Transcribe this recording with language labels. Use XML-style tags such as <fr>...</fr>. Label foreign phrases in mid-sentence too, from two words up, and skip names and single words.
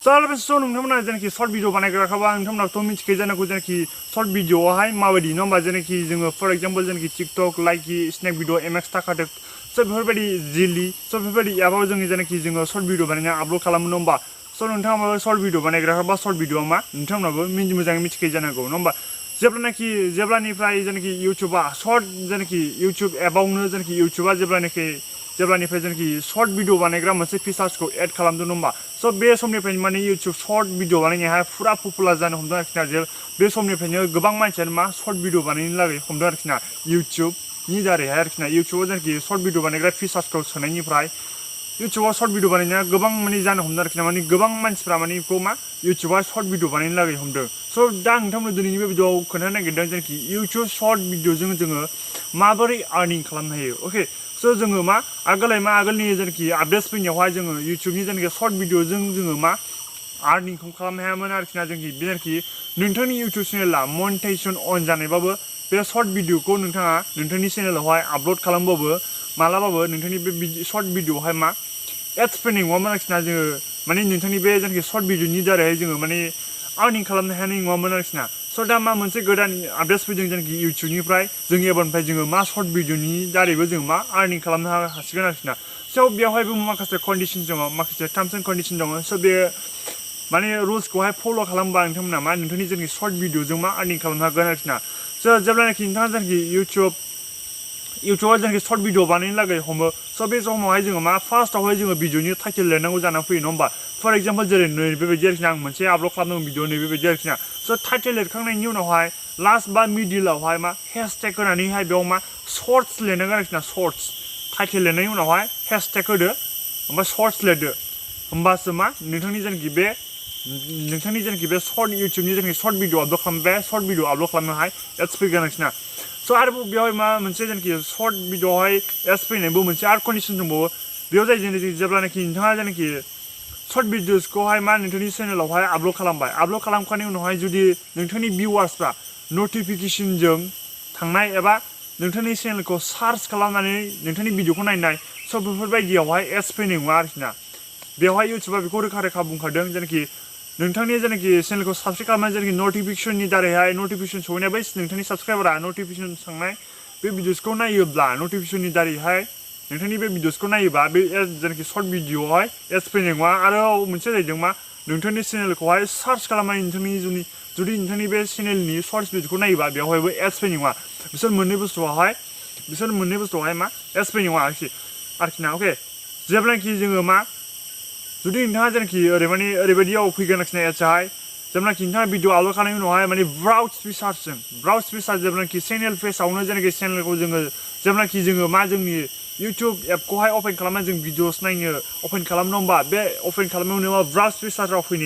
<brx>Soalnya so nungtamna jenaki</brx> <en>short video</en> <brx>banaयग्रा खाबा nungtamna to मिथिखायो जानांगौ jenaki</brx> <en>short video</en> <brx>आवहाय माबायदि न होमबा jenaki जोङो</brx> <en>for example</en> <brx>jenaki TikTok Likee Snap video MX थाखादों so बेफोरबायदि Zilly so बेफोरबायदि एपआव जोङो jenaki जोङो</brx> <en>short video</en> <brx>बानायना आपल'ड खालामो न होमबा so नोंथाङा माबा</brx> <en>short video</en> <brx>बानायग्रा खाबा</brx> <en>short video</en> <brx>मा नोंथांनाबो मोजाङै मिथिखायो जानांगौ न होमबा जेब्लानिफ्राय jenaki YouTubeआ short jenaki YouTube एपआवनो jenaki YouTubeआ जेब्लानिफ्राय jenaki</brx> <en>short video</en> <brx>बानायग्रा मोनसे फिचार्सखौ एड खालामदों होमबा so बे समनिफ्रायनो माने</brx> <en>YouTube short video</en> <brx>बानायनाया फुरा पपुलार जानो हमदों आरोखि ना जे बे समनिफ्रायनो गोबां मानसियानो मा</brx> <en>short video</en> <brx>बानायनो लागै हमदों आरोखि ना YouTube नि दारैहाय आरोखि ना YouTubeआव jenaki</brx> <en>short video</en> <brx>बानायग्रा फिचार्सखौ सोनायनिफ्राय YouTubeआव</brx> <en>short video</en> <brx>बानायनाया गोबां माने जानो हमदों आरोखि ना माने गोबां मानसिफ्रा माने बेखौ मा YouTubeआव</brx> <en>short video</en> <brx>बानायनो लागै हमदों so दा नोंथांमोन दिनैनि बे भिडिअआव खोन्थानो नागिरदों jenaki</brx> <en>YouTube short video</en> <brx>जों जोङो माबोरै अर्निं खालामनो हायो ओके so जोङो मा आगोलनि jenaki आपडेट्स फैनायावहाय जोङो YouTubeनि jenaki</brx> <en>short video</en> <brx>जों जोङो मा अर्निंखौ खालामनो हायामोन आरोखि ना jenaki नोंथांनि YouTube चेनेलआ</brx> <en>monetization on</en> <brx>जानायबाबो बे</brx> <en>short video</en> <brx>खौ नोंथाङा नोंथांनि चेनेलावहाय आपल'ड खालामबाबो मालाबाबो नोंथांनि बे</brx> <en>short video</en> <brx>आवहाय मा एड्स फैनाय नङामोन आरोखि ना जोङो माने नोंथांनि बे jenaki</brx> <en>short video</en> <brx>नि दारैहाय जोङो माने अर्निं खालामनो हानाय नङामोन आरोखि ना so दा मा मोनसे गोदान आपडेट्स फैदों jenaki YouTubeनिफ्राय जोंनि एबारनिफ्राय जोङो मा</brx> <en>short video</en> <brx>नि दारैबो जों मा अर्निं खालामनो हासिगोन आरोखि ना so बेवहायबो माखासे कन्डिशन दङ माखासे</brx> <en>terms and condition</en> <brx>दङ so बे माने रुल्सखौहाय फल' खालामबा नोंथांमोना मा नोंथांनि jenaki</brx> <en>short video</en> <brx>जों मा अर्निं खालामनो हागोन आरोखि ना so जेब्लानाखि नोंथाङा jenaki YouTubeआव jenaki</brx> <en>short video</en> <brx>बानायनो लागै हमो so बे समावहाय जोङो मा फार्स्टआवहाय जोङो भिडिअनि टाइटेल लिरनांगौ जानानै फैयो नङा होमबा</brx> <en>for example</en> <brx>जेरै नैबेबायदि आरोखि ना आं मोनसे आपल'ड खालामदों भिडिअ नैबेबायदि आरोखि ना so टाइटेल लिरखांनायनि उनावहाय लास्ट बा मिडिलावहाय मा हेशटेग होनानैहाय बेयाव मा शर्ट्स लिरनांगोन आरोखि ना शर्ट्स टाइटेल लिरनायनि उनावहाय हेशटेग होदो ओमफ्राय शर्ट्स लिरदो होमबासो मा नोंथांनि jenaki बे</brx> <en>short YouTube</en> <brx>नि jenaki</brx> <en>short video</en> <brx>आपल'ड खालामबाय</brx> <en>short video</en> <brx>आपल'ड खालामनोहाय एड्स फैगोन आरोखि ना so आरोबाव बेवहाय मा मोनसे jenaki</brx> <en>short video</en> <brx>आवहाय एड्स फैनायबो मोनसे आरो कन्डिशन दंबावो बेयाव जाय जेब्लानाखि नोंथाङा jenaki short videosखौहाय मा नोंथांनि चेनेलावहाय आपल'ड खालामबाय आपल'ड खालामखांनायनि उनावहाय जुदि नोंथांनि भिउवार्सफ्रा नटिफिकेशनजों थांनाय एबा नोंथांनि चेनेलखौ सार्च खालामनानै नोंथांनि भिडिअखौ नायनाय so बेफोरबायदियावहाय एड्स फैनाय नङा आरोखि ना बेवहाय YouTubeआ बेखौ रोखा बुंखादों jenaki नोंथांनि jenaki चेनेलखौ साबस्क्राइब खालामनाय jenaki नटिफिकेशननि दारैहाय नटिफिकेशन सहैनाय बै नोंथांनि साबस्क्राइबारा नटिफिकेशन थांनाय बे भिडिअसखौ नायोब्ला नटिफिकेशननि दारैहाय नोंथांनि बे भिडिअसखौ नायोबा बे jenaki short videoआवहाय एड्स फैनाय नङा आरो मोनसे जाहैदों मा नोंथांनि चेनेलखौहाय सार्च खालामनानै जुदि नोंथांनि बे चेनेलनि शर्ट्स भिडिअखौ नायोबा बेवहायबो एड्स फैनाय नङा बिसोर मोननै बुस्थुआवहाय मा एड्स फैनाय नङा आरोखि ना अके जेब्लानाखि जोङो मा जुदि नोंथाङा jenaki ओरैबायदियाव फैगोन आरोखि ना एड्सआहाय जेब्लानाखि नोंथाङा भिडिअ आपल'ड खालामनायनि उनावहाय माने</brx> <en>browse features</en> <brx>जेब्लानाखि चेनेल पेजआवनो jenaki चेनेलखौ जेब्लानाखि जोङो मा जोंनि YouTube एपखौहाय अपेन खालामनानै जों भिडिअस नायनो अपेन खालामनो होमबा बे अपेन खालामनायावनो मा ब्राउज फिचाराव</brx>